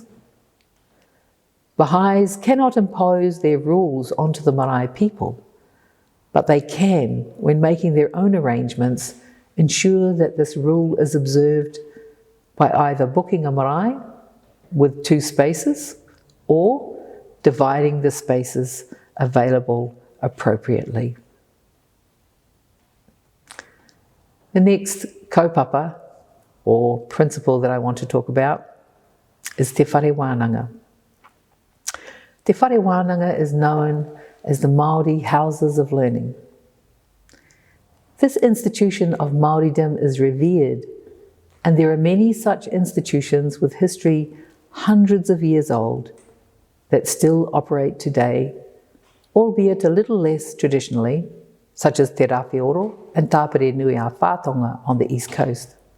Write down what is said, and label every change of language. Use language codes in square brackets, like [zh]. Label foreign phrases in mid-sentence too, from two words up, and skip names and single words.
[en] Baha'is cannot impose their rules onto the marae people, but they can, when making their own arrangements, ensure that this rule is observed by either booking a marae with 2 spaces or dividing the spaces available appropriately. The next kaupapa, or principle that I want to talk about, is [mi] te whare wānanga. Te whare wānanga [en] is known as the Māori Houses of Learning. This institution of Māoridom is revered, and there are many such institutions with history hundreds of years old that still operate today, albeit a little less traditionally, such as Te Rawhioro and Tāpere Nui a Whātonga on the East Coast.